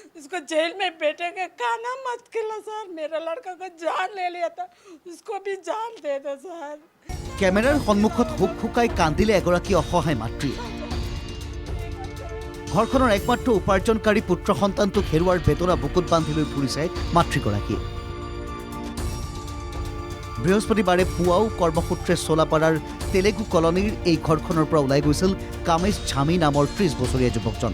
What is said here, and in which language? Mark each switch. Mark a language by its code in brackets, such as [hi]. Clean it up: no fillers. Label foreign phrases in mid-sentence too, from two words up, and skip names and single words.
[hi] उसको जेल में बेटे के खाना मत खिला सर। मेरा लड़का को जान ले लिया था, उसको भी जान दे दो सर। [as] কেমেৰাৰ সন্মুখত হুক হুকাই কান্দিলে এগৰাকী অসহায় মাতৃয়ে। ঘৰখনৰ একমাত্ৰ উপাৰ্জনকাৰী পুত্ৰ সন্তানটোক হেৰুৱাৰ বেদনা বুকুত বান্ধি লৈ ফুৰিছে মাতৃগৰাকীয়ে। বৃহস্পতিবাৰে পুৱাও কৰ্মসূত্ৰে চোলাপাৰাৰ তেলেগু কলনীৰ এই ঘৰখনৰ পৰা ওলাই গৈছিল কামেশ ঝামি নামৰ 30 বছৰীয়া যুৱকজন।